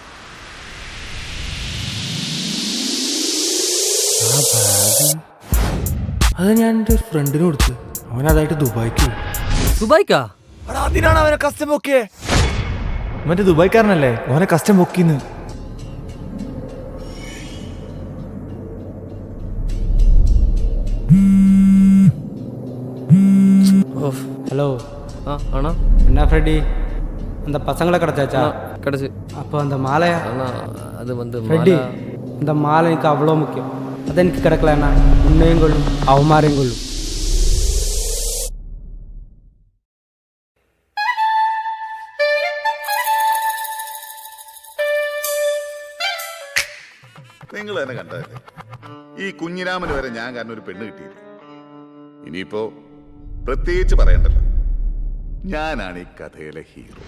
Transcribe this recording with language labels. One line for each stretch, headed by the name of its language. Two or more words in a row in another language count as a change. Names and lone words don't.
Malayalam: അത് ഞാൻ എൻ്റെ ഒരു ഫ്രണ്ടിന് കൊടുത്ത്, അവനതായിട്ട് ദുബായിക്ക് പോയി. ദുബായിക്കാ? അതിനാണ് അവനെ കസ്റ്റം പൊക്കിയേ. മറ്റേ ദുബായ്ക്കാരനല്ലേ, ഓനെ കസ്റ്റം പൊക്കിന്ന്.
Tamil: ஹலோ ஆனா என்ன ஃப்ரெடி, அந்த பசங்களை கிடச்சாச்சா? கிடச்சி. அப்போ அந்த மாலையா? அது வந்து ஃப்ரெடி, இந்த மாலை எனக்கு அவ்வளோ முக்கியம். அது எனக்கு கிடக்கலன்னா உன்னையும் கொள்ளும் அவமாரையும் கொள்ளும்.
Malayalam: നിങ്ങൾ തന്നെ കണ്ടതല്ലേ, ഈ കുഞ്ഞിരാമന് വരെ ഞാൻ കാരണം ഒരു പെണ്ണ് കിട്ടിയില്ല. ഇനിയിപ്പോ പ്രത്യേകിച്ച് പറയണ്ടല്ലോ, ഞാനാണ് ഈ കഥയിലെ ഹീറോ.